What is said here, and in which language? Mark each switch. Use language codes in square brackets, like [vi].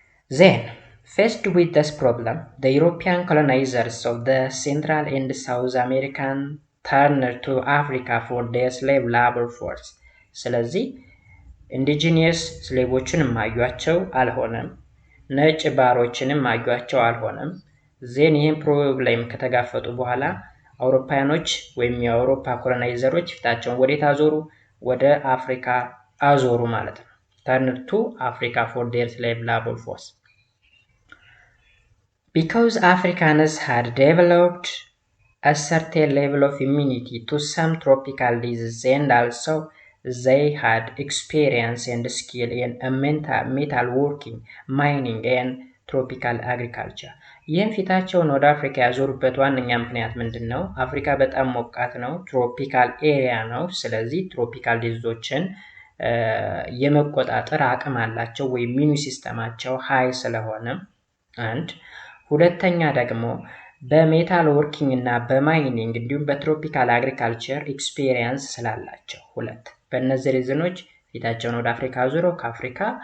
[en] then faced with this problem, the European colonizers of the Central and South American turned to Africa for their slave labor force. [am] ስለዚህ ኢንዲጂኒየስ ስሌቮችንም ማዩአቸው አልሆነም፣ ነጭ ባሮችንም ማዩአቸው አልሆነም። ዜን ይህን ፕሮብሌም ከተጋፈጡ በኋላ አውሮፓውያኖች ወይም የአውሮፓ ኮሎናይዘሮች ፊታቸውን ወዴት አዞሩ? ወደ አፍሪካ አዞሩ ማለት ነው። [en] turn to Africa for their slave labor force. Because Africans had developed a certain level of immunity to some tropical diseases and also they had experience and skill in metal working, mining and tropical agriculture. [am] ይህም ፊታቸውን ወደ አፍሪካ ያዞሩበት ዋነኛ ምክንያት ምንድን ነው? አፍሪካ በጣም ሞቃት ነው፣ ትሮፒካል ኤሪያ ነው። ስለዚህ ትሮፒካል ዲዚዞችን የመቆጣጠር አቅም አላቸው ወይም ኢሚዩን ሲስተማቸው ሃይ ስለሆነ አንድ። ሁለተኛ ደግሞ በሜታል ወርኪንግ እና በማይኒንግ እንዲሁም በትሮፒካል አግሪካልቸር ኤክስፔሪየንስ ስላላቸው ሁለት። በእነዚህ ሪዝኖች ፊታቸውን ወደ አፍሪካ ዞሮ ከአፍሪካ